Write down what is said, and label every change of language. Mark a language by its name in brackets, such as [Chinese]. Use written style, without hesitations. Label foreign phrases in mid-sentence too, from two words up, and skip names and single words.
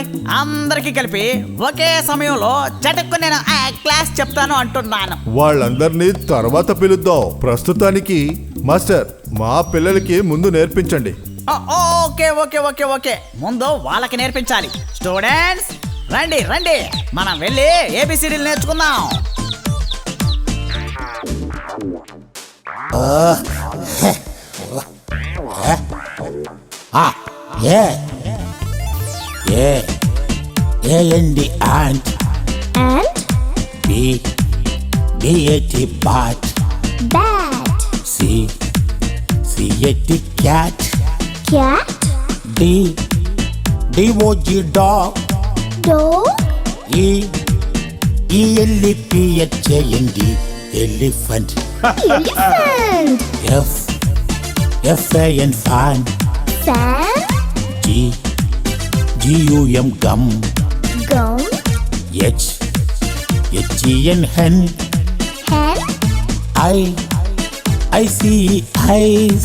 [Telugu] అందరికీ కలిపి ఒకే సమయంలో చటుక్కు నేను క్లాస్ చెప్తాను అంటున్నాను. వాళ్ళందరినీ తర్వాత పిలుద్దాం. ప్రస్తుతానికి మాస్టర్ మా పిల్లలకి ముందు నేర్పించండి. [English] okay okay okay okay [Telugu] ముందు వాళ్ళకి నేర్పించాలి. స్టూడెంట్స్ రండి రండి, మనం వెళ్ళి ఏబిసిడీలు నేర్చుకుందాం. [English] A-N-D ant. And B-A-T bat. bat. C-A-T cat. Cat. D-O-G dog. Dog. E-L-E-P-H-A-N-D elephant. Elephant. F-A-N fan. Fan. G-U-M gum. Gum. H-E-N hen. Hen. I-C-E-eyes.